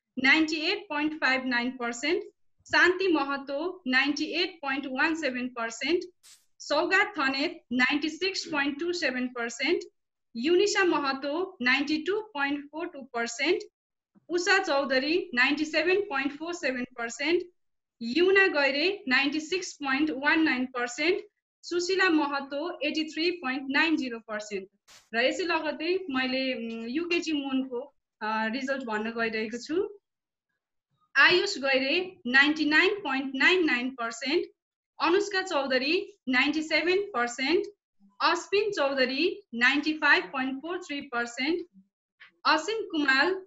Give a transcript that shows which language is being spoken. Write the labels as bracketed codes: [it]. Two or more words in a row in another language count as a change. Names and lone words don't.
[ne] 98.59%, शान्ति महतो 98.17%, सौगात थनेत 96.27%, युनिसा महतो 92.42%, उषा चौधरी 97.47%, युना गैरे 96.19%, सुशीला महतो 83.90%। र यसै लगतै मैले युकेजी मुनको रिजल्ट भन्न गइरहेको छु। आयुष गैरे 99.99%, अनुष्का चौधरी 97%, अश्विन चौधरी 95.43%, असीम कुमार